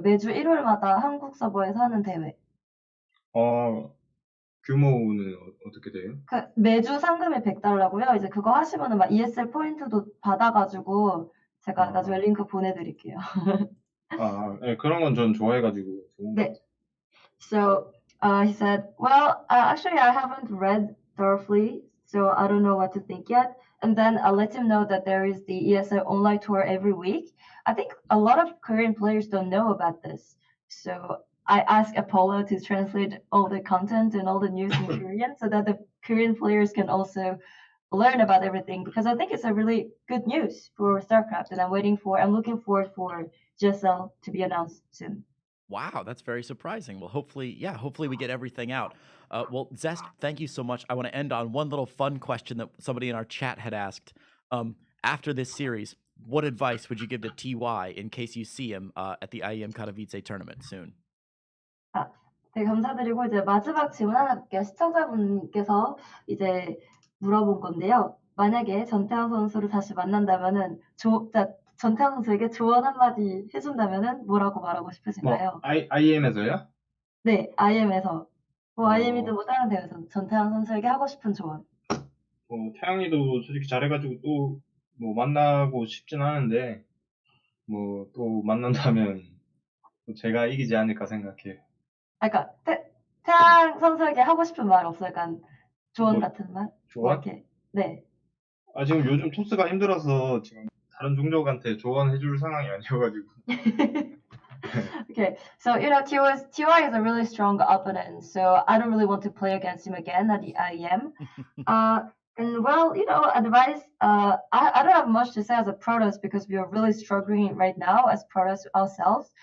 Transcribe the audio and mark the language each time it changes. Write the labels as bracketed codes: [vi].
[ko] 매주 일요일마다 한국 서버에서 하는 대회. 규모는 어떻게 돼요? 그 매주 상금이 $100고요. 이제 그거 하시면은 막 ESL 포인트도 받아가지고 제가 나중에 링크 보내드릴게요. 네, 그런 건 전 좋아해가지고 좋은 것 같아요. [en] So he said, well, actually I haven't read thoroughly, so I don't know what to think yet. And then I'll let him know that there is the ESL online tour every week. I think a lot of Korean players don't know about this. So I asked Apollo to translate all the content and all the news in Korean so that the Korean players can also learn about everything, because I think it's a really good news for StarCraft, and I'm looking forward for GSL to be announced soon. Wow, that's very surprising. Well, hopefully we get everything out. Well, Zest, thank you so much. I want to end on one little fun question that somebody in our chat had asked. After this series, what advice would you give to TY in case you see him at the IEM Katowice tournament soon? [ko] 되게 감사드리고 이제 마지막 질문 하나 할게요. 시청자분께서 이제 물어본 건데요. 만약에 전태환 선수를 다시 만난다면은 전태환 선수에게 조언 한마디 해준다면은 뭐라고 말하고 싶으신가요? IM에서요? 네, IM에서. IM이든 다른 대회에서 전태환 선수에게 하고 싶은 조언. 태양이도 솔직히 잘해가지고 또 만나고 싶진 않은데 또 만난다면 제가 이기지 않을까 생각해요. 그러니까 태양 선수에게 하고 싶은 말 없어요? 약간 조언 같은 말? 조언? 네. 지금 요즘 토스가 힘들어서 지금 다른 종족한테 조언해줄 상황이 아니어가지고. [en] Okay, so TY is a really strong opponent, so I don't really want to play against him again at the IEM. And well, advice. I don't have much to say as a Protoss because we are really struggling right now as Protoss ourselves.